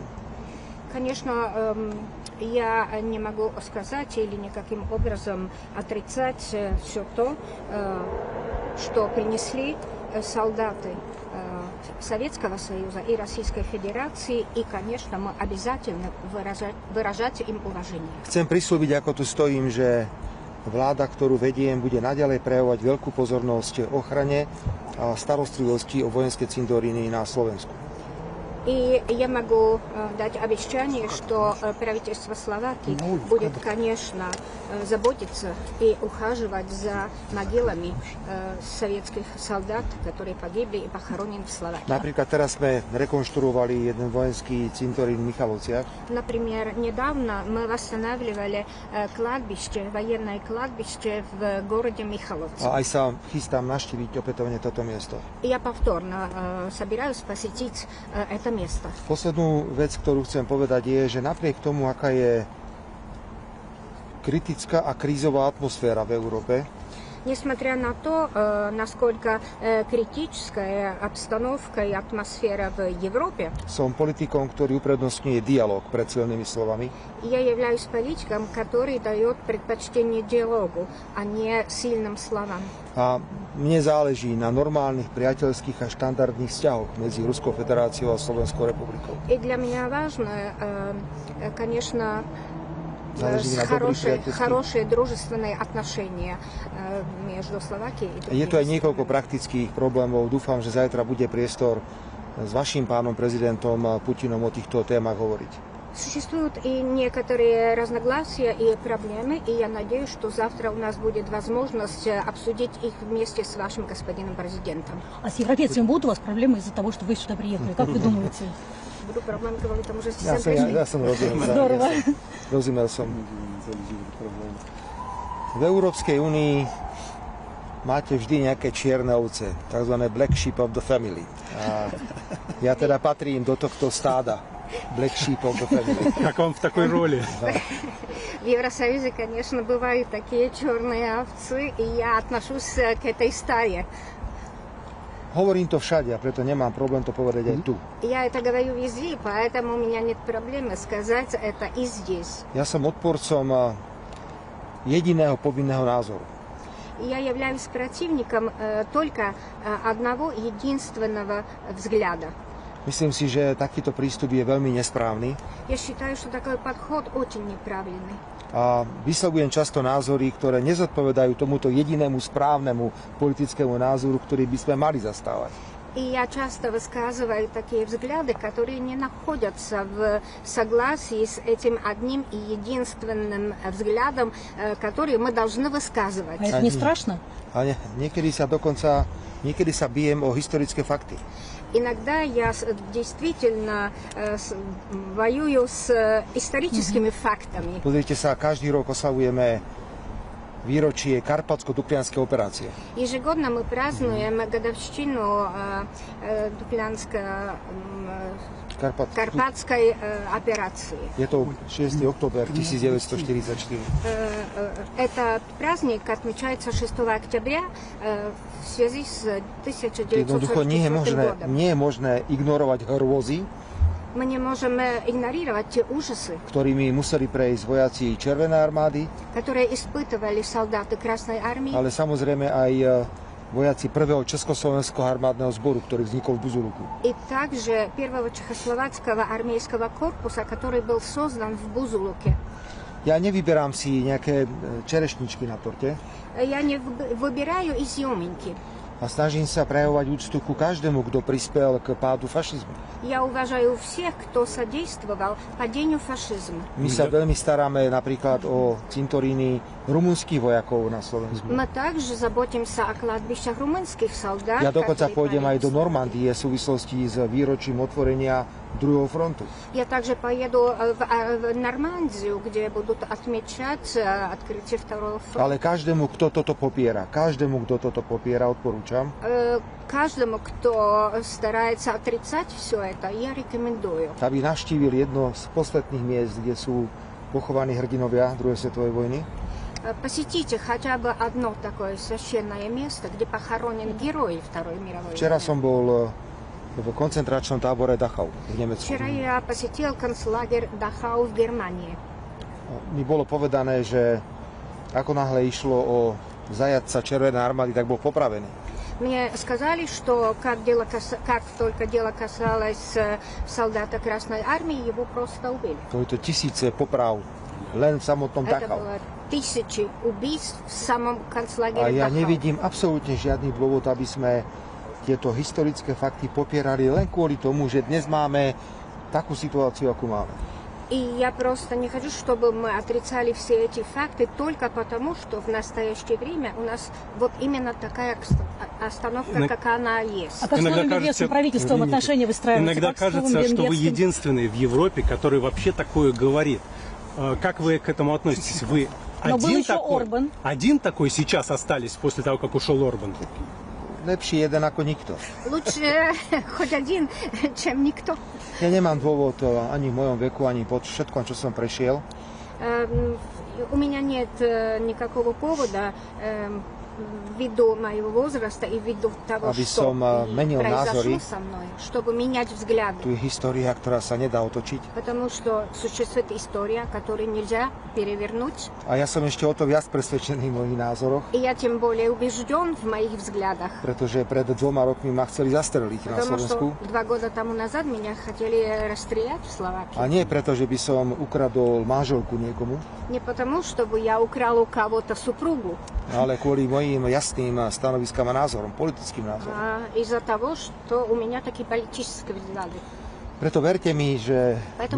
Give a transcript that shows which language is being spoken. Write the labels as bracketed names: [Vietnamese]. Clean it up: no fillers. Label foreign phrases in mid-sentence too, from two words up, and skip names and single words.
[Russian] Конечно, я не могу сказать или никаким образом отрицать все то, что принесли солдаты Советского Союза и Российской Федерации, и, конечно, мы обязательно выражать им уважение. [Slovak] Chcem prislúbiť, ako tu stojím, že vláda, ktorú vediem, bude naďalej prejavovať veľkú pozornosť ochrane a starostlivosti o vojenské cintoríny na Slovensku. [Russian] И я могу дать обещание, что правительство Словакии будет, конечно, заботиться и ухаживать за могилами советских солдат, которые погибли и похоронены в Словакии. [Slovak] Napríklad teraz sme rekonštruovali jeden vojenský cintorín v Michalovciach. [Russian] Например, недавно мы восстанавливали кладбище, военное кладбище в городе Михайловцы. [Slovak] A aj sa chystám navštíviť opätovne toto miesto. [Russian] Я повторно собираюсь посетить это место. [Slovak] Poslednú vec, ktorú chcem povedať, je, že napriek tomu, aká je kritická a krízová atmosféra v Európe, [Russian] Несмотря на то, насколько критическая обстановка и атмосфера в Европе, [Slovak] som politikom, ktorý uprednostňuje dialog pred silnými slovami. [Russian] я являюсь политиком, который дает предпочтение диалогу, а не сильным словам. [Slovak] A mne záleží na normálnych priateľských a štandardných vzťahoch medzi Ruskou federáciou a Slovenskou republikou. [Russian] И для меня важно, конечно, хорошие дружественные отношения между Словакией и [Slovak] Je tu aj niekoľko praktických problémov. Dúfam, že zajtra bude priestor s vašim pánom prezidentom Putinom o týchto témach hovoriť. [Russian] Существуют и некоторые разногласия и проблемы, и я надеюсь, что завтра у нас будет возможность обсудить их вместе с вашим господином президентом. А с европейцами будут у вас проблемы из-за того, что вы сюда приехали? Как вы думаете? Буду проблемы, говорю, там уже [Slovak] Ja som rozumel. [Russian] Здорово. [Slovak] Rozumel som. V Európskej únii máte vždy nejaké čierne ovce, tzv. [English] Black sheep of the family. [Slovak] A ja teda patrím do tohto stáda. [English] Black sheep of the family. [Russian] Как вам в такой роли? В Евросоюзе, конечно, бывают такие черные овцы, и я отношусь к этой стае. [Slovak] Hovorím to všade a preto nemám problém to povedať aj tu. [Russian] Я это говорю везде, поэтому у меня нет проблемы сказать это и здесь. [Slovak] Ja som odporcom jediného povinného názoru. [Russian] Я являюсь противником только одного единственного взгляда. [Slovak] Myslím si, že takýto prístup je veľmi nesprávny [Russian] Я считаю, что такой подход очень неправильный. [Slovak] a vyslovujem často názory, ktoré nezodpovedajú tomuto jedinému správnemu politickému názoru, ktorý by sme mali zastávať. [Russian] И я часто высказываю такие взгляды, которые не находятся в согласии с этим одним и единственным взглядом, который мы должны высказывать. А это не страшно? [Slovak] A niekedy sa bijem o historické fakty. [Russian] Иногда я действительно воюю с историческими фактами. [Slovak] Pozrite sa, každý rok oslavujeme výročie Karpatsko-Duplianskej operácie. [Russian] Ежегодно мы празднуем годовщину Карпатской операции. [Slovak] Je to 6. október 1944. [Russian] Этот праздник отмечается 6 октября в связи с [Slovak] Jednoducho [Russian] 1944 годом. [Slovak] nie je možné ignorovať hrôzy, [Russian] Мы не можем игнорировать те ужасы, [Slovak] ktorými museli prejsť vojaci Červenej armády, [Russian] которые испытывали солдаты Красной армии, [Slovak] ale samozrejme aj vojaci prvého Československého armádneho zboru, ktorý vznikol v Buzuluku. [Russian] и также первого чехословацкого армейского корпуса, который был создан в Бузулуке. [Slovak] Ja nevyberám si nejaké čerešničky na torte [Russian] Я не выбираю изюминки. [Slovak] a snažím sa prejavovať úctu ku každému, kto prispel k pádu fašizmu. [Russian] Я уважаю всех, кто содействовал падению фашизма. [Slovak] My sa veľmi staráme napríklad o cintoríny rumunských vojakov na Slovensku. [Russian] Мы также заботимся о кладбищах румынских солдат. [Slovak] Ja dokonca [Russian] которые [Slovak] pôjdem aj do [Russian] пали. [Slovak] Normandie v súvislosti s výročím otvorenia druhého frontu. [Russian] Я также поеду в Нормандию, где будут отмечать открытие второго фронта. [Slovak] Ale každému, kto toto popiera, odporúčam, [Russian] Каждому, кто старается отрицать все это, я рекомендую, [Slovak] aby navštívil jedno z posvetných miest, kde sú pochovaní hrdinovia druhej svetovej vojny. [Russian] посетите хотя бы одно такое священное место, где похоронен герой Второй мировой [Slovak] Včera [Russian] войны. [Slovak] som bol v koncentračnom tábore Dachau v Nemecku. [Russian] Вчера я посетил концлагерь Дахау в Германии. [Slovak] Mi bolo povedané, že ako náhle išlo o zajatca Červenej armády, tak bol popravený. [Russian] Мне сказали, что как только дело касалось солдата Красной армии, его просто убили. [Slovak] To je to tisíce poprav len v samotnom [Russian] Это [Slovak] Dachau. [Russian] было тысячи убийств в самом [Slovak] A [Russian] концлагере [Slovak] ja [Russian] Дахау. [Slovak] nevidím absolútne žiadny dôvod, aby sme tieto historické fakty popierali len kvôli tomu, že dnes máme takú situáciu, akú máme. [Russian] И я просто не хочу, чтобы мы отрицали все эти факты только потому, что в настоящее время у нас вот именно такая остановка, как она есть. А как с новым венгерским правительством отношения выстраиваются? Иногда Как с новым кажется, что вы венгерским? единственный в Европе, который вообще такое говорит. Как вы к этому относитесь? Вы Но был еще Орбан. один такой сейчас остались после того, как ушел Орбан? [Slovak] Lepší jeden ako nikto. [Russian] Лучше хоть один, чем никто. [Slovak] Ja nemám dôvod ani v mojom veku, ani po všetkom, čo som prešiel, [Russian] У меня нет никакого повода ввиду моего возраста и ввиду того, [Slovak] Aby [Russian] что [Slovak] som menil [Russian] произошло [Slovak] názory. [Russian] со мной, чтобы менять взгляды. [Slovak] Tu je história, ktorá sa nedá otočiť. [Russian] Потому что существует история, которую нельзя перевернуть. [Slovak] A ja som ešte o to viac presvedčený v mojich názoroch, [Russian] И я тем более убежден в моих взглядах. [Slovak] pretože pred 2 rokmi ma chceli zastreliť na [Russian] Потому [Slovak] Slovensku. [Russian] что 2 года тому назад меня хотели расстрелять в Словакии. [Slovak] A nie preto, že by som ukradol manželku niekomu, [Russian] Не потому, чтобы я украл у кого-то супругу, [Slovak] ale kvôli mojim jasným stanoviskám a názorom, politickým názorom. [Russian] а из-за того, что у меня такие политические взгляды. [Slovak] Preto verte mi, že [Russian] Поэтому